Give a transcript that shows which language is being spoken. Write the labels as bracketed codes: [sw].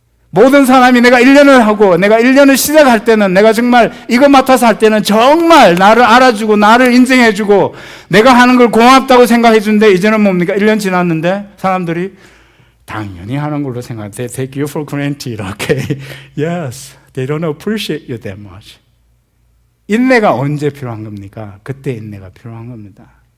[ko] 모든 사람이 내가 1년을 시작할 때는 내가 정말 이거 맡아서 할 때는 정말 나를 알아주고 나를 인정해주고 내가 하는 걸 고맙다고 생각해 주는데 이제는 뭡니까? 1년 지났는데 사람들이 당연히 하는 걸로 생각해. [en] They take you for granted, okay? Yes, they don't appreciate you that much. [ko] 인내가 언제 필요한 겁니까? 그때 인내가 필요한 겁니다.